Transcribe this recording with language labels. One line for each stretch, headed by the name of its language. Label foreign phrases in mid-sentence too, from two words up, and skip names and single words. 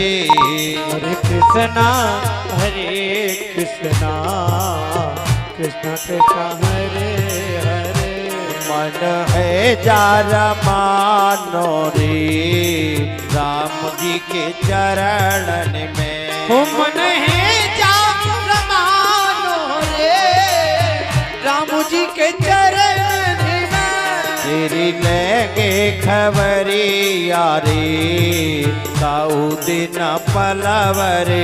Sanskrit: हरे कृष्णा हरे कृष्णा कृष्णा कृष्णा हरे हरे,
Hindi: मन है जा मानो रे राम जी के चरणन में। ओ मन है जा मानो रे राम जी के चरण में। तेरी लेंगे खबरिया रे ताऊ दिन पलवर में।